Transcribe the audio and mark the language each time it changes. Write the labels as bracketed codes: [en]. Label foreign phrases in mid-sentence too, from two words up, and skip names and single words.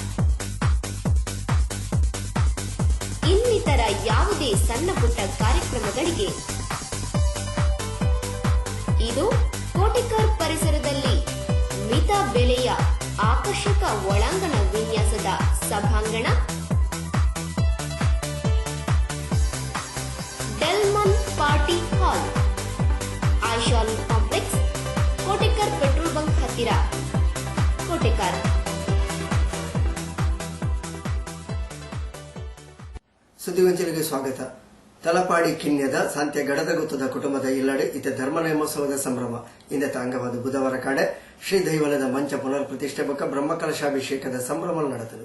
[kn] ಇನ್ನಿತರ ಯಾವುದೇ ಸಣ್ಣ ಪುಟ್ಟ ಕಾರ್ಯಕ್ರಮಗಳಿಗೆ ಇದು ಕೋಟಿಕರ್ ಪರಿಸರದಲ್ಲಿ ಮಿತ ಬೆಲೆಯ ಆಕರ್ಷಕ ಒಳಾಂಗಣ ವಿನ್ಯಾಸದ ಸಭಾಂಗಣ. ಡೆಲ್ಮನ್ ಪಾರ್ಟಿ ಹಾಲ್, ಐಶಾಲ್ ಕಾಂಪ್ಲೆಕ್ಸ್, ಕೋಟೆಕರ್ ಪೆಟ್ರೋಲ್ ಬಂಕ್ ಹತ್ತಿರ, ಕೋಟೆಕರ್. ಸುದ್ದಿಗೊಂಚಲಿಗೆ ಸ್ವಾಗತ. [tcy] ತಲಪಾಡಿ ಕಿಣ್ಯದ ಸಾಂತ್ಯ ಗಡದಗುತ್ತದ ಕುಟುಂಬದ ಇಲ್ಲಡೆ ಇತ ಧರ್ಮ ನೇಮೋತ್ಸವದ ಸಂಭ್ರಮ ಇಂದತ ಅಂಗವಾದ ಬುಧವಾರ ಕಾಡೆ ಶ್ರೀ ದೈವಲದ ಮಂಚ ಪುನರ್ ಪ್ರತಿಷ್ಠೆ ಬೊಕ್ಕ ಬ್ರಹ್ಮಕಲಶಾಭಿಷೇಕದ ಸಂಭ್ರಮ ನಡೆದದು.